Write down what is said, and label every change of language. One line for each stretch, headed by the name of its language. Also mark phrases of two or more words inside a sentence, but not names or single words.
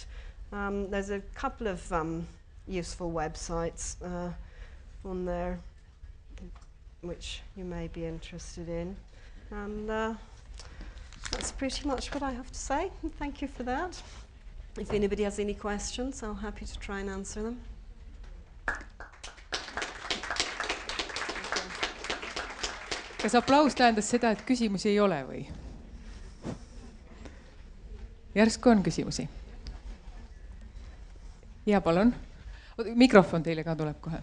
English: There's a couple of useful websites on there which you may be interested in, and that's pretty much what I have to say. Thank you for that. If anybody has any questions, I'm happy to try and answer them.
Estonian: Kas aplaus tähendas seda, et küsimusi ei ole või? Järsku on küsimusi. Ja palun. Mikrofon teile ka tuleb kohe.